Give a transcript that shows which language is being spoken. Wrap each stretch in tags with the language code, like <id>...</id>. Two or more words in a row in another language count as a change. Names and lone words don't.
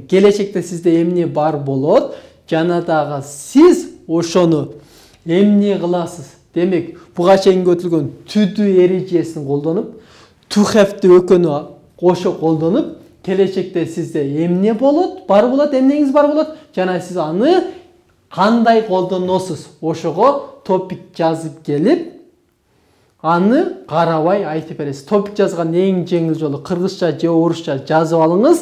<ky>Келечекте сизде эмне бар болот? Жана дагы сиз ошону эмне кыласыз? Демек, буга чейин өтүлгөн</ky> <en>to-do</en> <ky>эрежесин колдонуп,</ky> <en>to have-ты</en> <ky>өкөнү кошо колдонуп, келечекте сизде эмне болот, бар болот, эмнеңиз бар болот, жана сиз аны кандай колдоносуз? Ошого топик жазып келип, аны карабай айтып бересиз. Топик жазган эң жеңил жолу кыргызча же орусча жазып алыңыз.</ky>